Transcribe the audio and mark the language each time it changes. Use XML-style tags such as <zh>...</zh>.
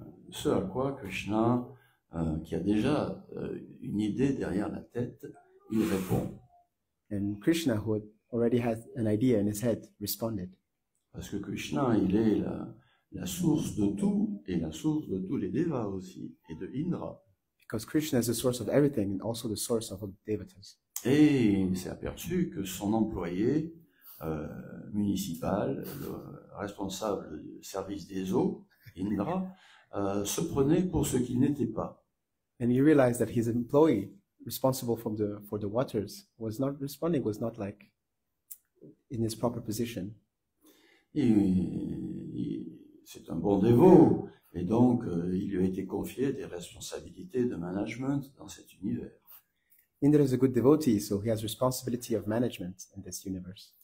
<fr>Ce à quoi Krishna, qui a déjà une idée derrière la tête, il répond.</fr> <en>And Krishna, who already has an idea in his head, responded.</en> <fr>Parce que Krishna, il est la source de tout, et la source de tous les devas aussi, et de Indra.</fr> <en>Because Krishna is the source of everything, and also the source of all the devatas.</en> <fr>Et il s'est aperçu que son employé municipal, le responsable du service des eaux, Indra, se prenait pour ce qu'il n'était pas.</fr> <en>And he realized that his employee, responsible for the waters, was not responding, was not like in his proper position.</en> <fr>C'est un bon dévot, et donc il lui a été confié des responsabilités de management dans cet univers.</fr> <en>Indra is a good devotee, so he has responsibility of management in this universe.</en>